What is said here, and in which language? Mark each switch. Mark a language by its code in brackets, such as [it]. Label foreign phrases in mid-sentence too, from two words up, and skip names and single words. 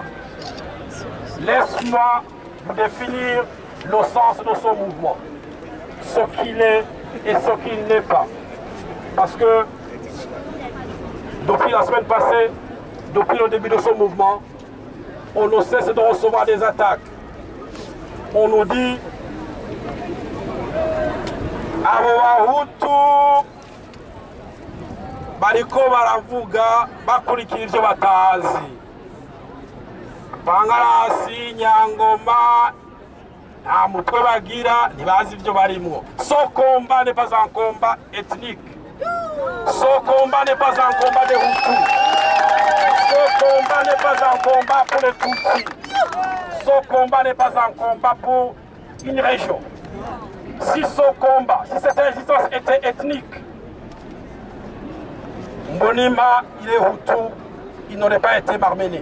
[fr] Laisse-moi vous définir le sens de ce mouvement, ce qu'il est et ce qu'il n'est pas. Parce que depuis la semaine passée, depuis le début de ce mouvement, on ne cesse de recevoir des attaques. On nous dit [rn] Abahutu bariko baravuga bakurikira ivyo batazi. Bangarasi, Nyangoma, nta mutwe bagira, ntibazi ivyo barimwo. [fr] Ce combat n'est pas un combat ethnique. Ce combat n'est pas un combat des Hutus. Ce combat n'est pas un combat pour les Tutsis. Ce combat n'est pas un combat pour une région. Si ce combat, si cette résistance était ethnique, Mbonimpa, il est Hutu, il n'aurait pas été marmené.